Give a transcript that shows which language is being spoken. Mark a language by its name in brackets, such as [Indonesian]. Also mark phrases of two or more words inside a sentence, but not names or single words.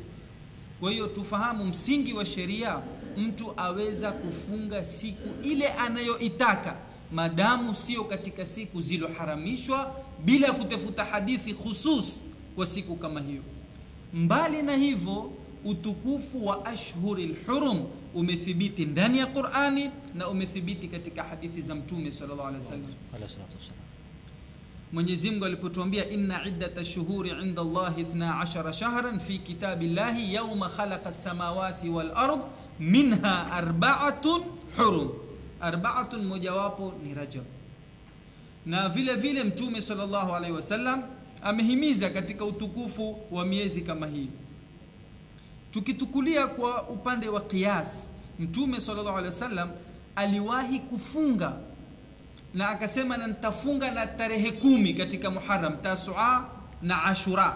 [Swahili] Kwa hiyo tufahamu msingi wa sheria, mtu aweza kufunga siku ile anayoitaka madamu sio katika siku ziloharamishwa, bila kutafuta hadithi khusus kwa siku kama hiyo. Mbali na hivyo, utukufu wa [Arabic] الأشهر الحرم [Swahili] umethibiti ndani ya Qur'ani na umethibiti katika hadithi za Mtume [Arabic] صلى الله عليه وسلم. [Swahili] Mwenyezi Mungu alipotuambia [Arabic] إن عدة الشهور عند الله 12 شهرا في كتاب الله يوم خلق السماوات والأرض منها أربعة حرم. [Swahili] Arba'atun mojawapo ni Rajab. Na vile vile Mtume [Arabic] صلى الله عليه وسلم [Swahili] amehimiza katika utukufu wa miezi kama hii. Tukitukulia kwa upande wa qiyas, Mtume [Arabic] صلى الله عليه وسلم [Swahili] aliwahi kufunga na akasema na nitafunga na tarehe 10 katika Muharram, Tasua na Ashura.